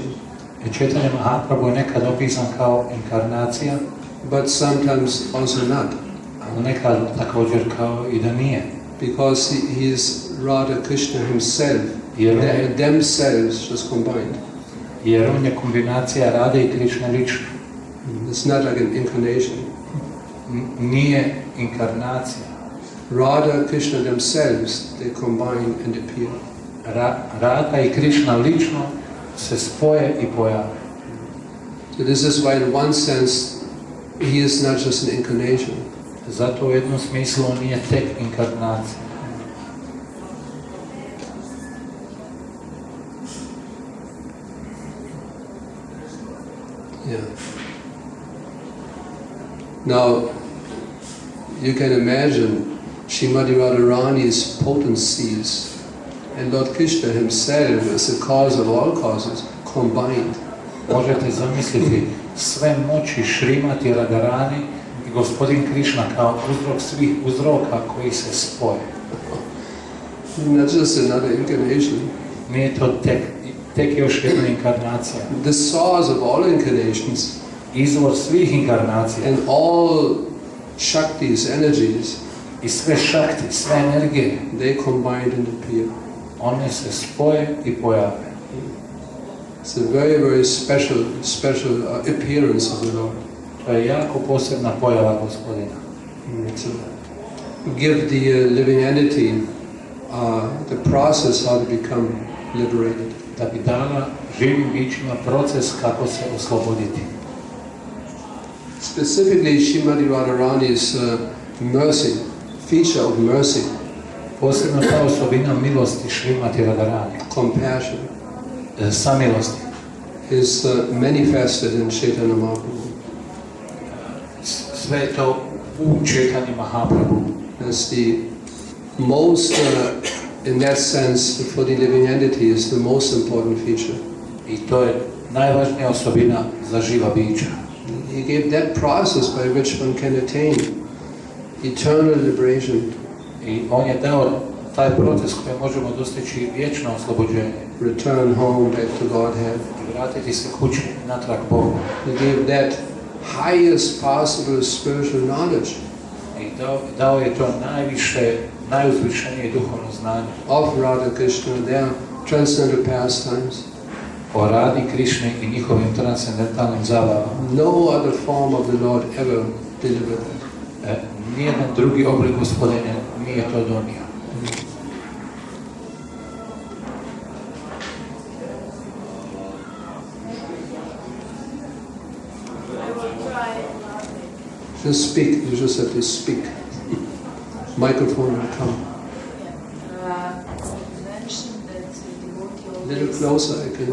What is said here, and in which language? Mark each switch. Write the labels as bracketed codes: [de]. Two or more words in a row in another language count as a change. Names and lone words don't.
[hr] Chaitanya Mahaprabhu je nekad opisan kao inkarnacija, [en] but sometimes also not. [hr] Ali nekad također kao i da nije. [en] Because he is Radha Krishna himself, themselves just combined. [hr] Jer on je kombinacija Rade i Krishna lično. [en] It's not like an incarnation. [hr] Nije inkarnacija. [en] Radha Krishna themselves, they combine and appear. [hr] Rada i Krishna lično se spoje i pojave. [en] So this is why in one sense he is not just an incarnation. [hr] Zato u jednom smislu on nije tek inkarnacija. [en] Yeah. Now, you can imagine Srimati Radharani's potencies and Lord Krishna himself as the cause of all causes combined. [hr] Možete zamisliti sve moći Srimati Radharani i gospodin Krishna kao uzrok svih uzroka koji se spoje. [en] Not just another incarnation. [hr] Nije to tek još jedna inkarnacija. [en] The source of all incarnations. [hr] Izvor svih inkarnacija. [en] And all Shaktis, energies. [hr] I sve Shakti, sve energije. [en] They combined and appear. [hr] One se spoje i pojave. [en] It's a very, very special appearance of the Lord. [hr] To je jako posebna pojava gospodina. [en] To give the living entity the process how to become liberated. [hr] Da bi dala živim bićima proces kako se osloboditi. [en] Specifically, Srimati Radharani's mercy, feature of mercy. [hr] Posebno ta osobina milosti Srimati Radharani. [en] Compassion. [hr] Samilosti. [en] Is manifested in Chaitanya Mahaprabhu. [hr] Sve to u Chaitanya Mahaprabhu. [en] That's the most, in that sense, for the living entity, is the most important feature. [hr] I to je najvažnija osobina za živa bića. [en] He gave that process by which one can attain eternal liberation. [hr] I on je dao taj proces koji možemo dostići vječno oslobođenje. [en] Return home back to Godhead. [hr] I vratiti se kući natrag Bogu. [en] He gave that highest possible spiritual knowledge. [hr] I dao je to najuzvišenije duhovno znanje. [en] Of Radha Krishna, their transcendental pastimes. [hr] O Radi Krišni i njihovim transcendentalnim zabavama. [en] No other form of the Lord ever delivered that. [hr] Nijedan drugi oblik gospodine nije to donio. [en] Just speak, you just have to speak. Microphone will come. A little closer, I can.